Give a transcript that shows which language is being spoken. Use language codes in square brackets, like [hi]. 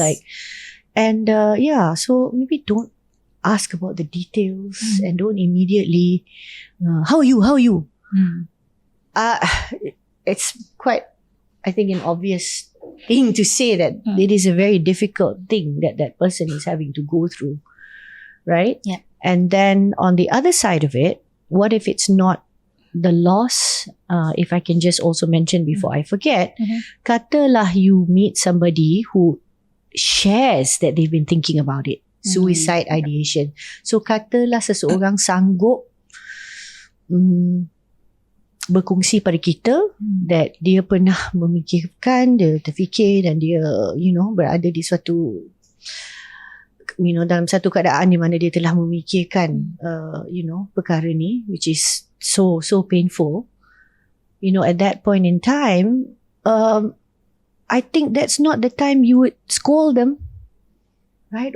[en] Like, and so maybe don't ask about the details and don't immediately how are you it's quite, I think, an obvious thing to say that it is a very difficult thing that person is having to go through, right? And then on the other side of it, what if it's not the loss? If I can just also mention before I forget, [ms] katalah [en] you meet somebody who shares that they've been thinking about it, suicide ideation. So [ms] katalah seseorang sanggup berkongsi pada kita [en] that [ms] dia pernah memikirkan, dia terfikir dan dia berada di suatu dalam satu keadaan di mana dia telah memikirkan perkara ni, [en] which is so painful, at that point in time, I think that's not the time you would scold them, right?